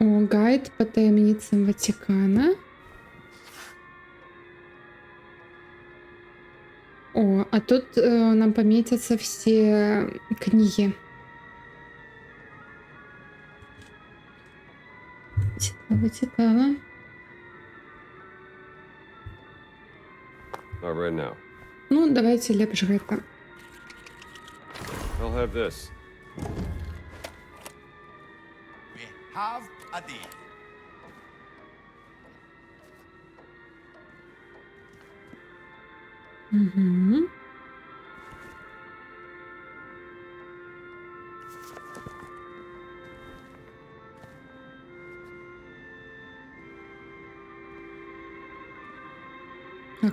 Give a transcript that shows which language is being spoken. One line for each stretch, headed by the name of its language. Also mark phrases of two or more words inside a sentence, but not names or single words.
Ukrainian: Гайд по таємницям Ватикана.
Russian: О, а тут нам пометятся все книги.
Ukrainian: Цікаво, цікаво.
English: Not right now.
Belarusian: Ну, давайте лепш гэта.
English: I'll have this. We have a deal. Угу.
Belarusian: Так.